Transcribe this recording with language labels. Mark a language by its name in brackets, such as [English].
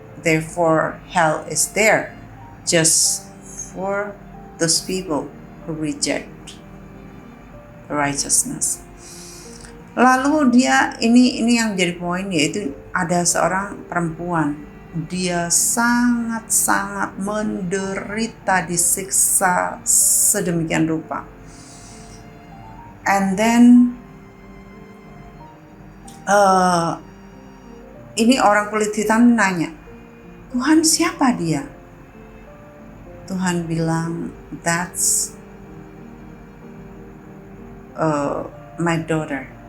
[English] Therefore hell is there just for those people who reject righteousness. [Indonesian] Lalu dia ini yang jadi poin, yaitu ada seorang perempuan, dia sangat menderita, disiksa sedemikian rupa. [English] And then [Indonesian] ini orang kulit hitam nanya, Tuhan siapa dia? Tuhan bilang, [English] that's my daughter.